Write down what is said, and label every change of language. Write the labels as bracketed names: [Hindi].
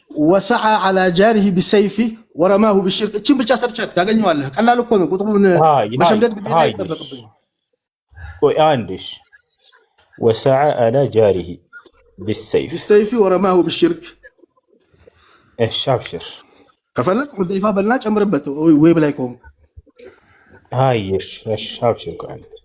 [Arabic] وسعى على جاره بالسيف ورماه بالشرك [Amharic] እቺን ብቻ ሰርቻት ታገኘዋለህ ቀላል እኮ ነው ቁጥሩን መሸምደድ ግዴታ አይጠበቅብኝ ቆይ አንዴሽ [Arabic] وسعى على جاره بالسيف ورماه بالشرك ايش ابشر [Amharic] ከፈለክ ሁዴፋ በልና ጨምርበት ወይ ብላይ ቆም አይሽ እሺ ابشر ቆይ